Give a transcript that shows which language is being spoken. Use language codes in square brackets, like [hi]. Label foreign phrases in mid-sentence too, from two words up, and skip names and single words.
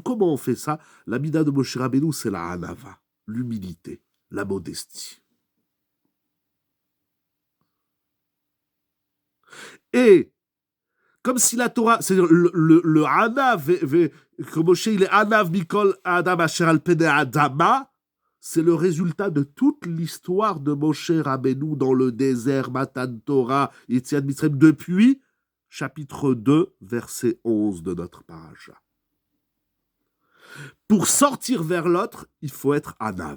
[fr] Comment on fait ça? La mida de Moshe Rabbeinu, c'est la hanava, l'humilité, la modestie. Et, comme si la Torah, c'est-à-dire le hanav, que Moshe, il est [he] ענו מכל אדם אשר על פני האדמה, [fr] c'est le résultat de toute l'histoire de Moshe Rabbeinu dans le désert, [he] מתן תורה, יציאת מצרים, [fr] depuis chapitre 2, verset 11 de notre paracha. Pour sortir vers l'autre, il faut être Hanav.